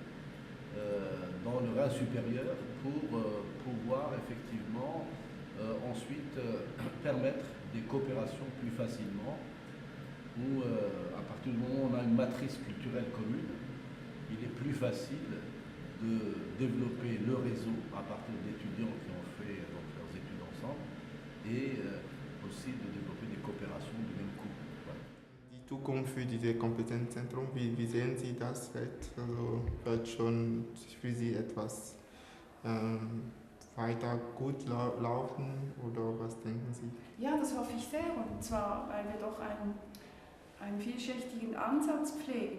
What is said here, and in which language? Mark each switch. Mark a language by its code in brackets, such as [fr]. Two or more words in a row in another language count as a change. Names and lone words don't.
[fr] dans le Rhin supérieur pour pouvoir effectivement ensuite permettre des coopérations plus facilement, où à partir du moment où on a une matrice culturelle commune, il est plus facile de développer le réseau à partir d'étudiants qui ont fait donc, leurs études ensemble et aussi de développer des coopérations du même coup. Voilà. [de] Die Zukunft für dieses Kompetenzzentrum, wie sehen Sie das? Wird schon für Sie etwas weiter gut laufen oder was denken Sie? Ja, das hoffe ich sehr, und zwar, weil wir doch einen vielschichtigen Ansatz pflegen.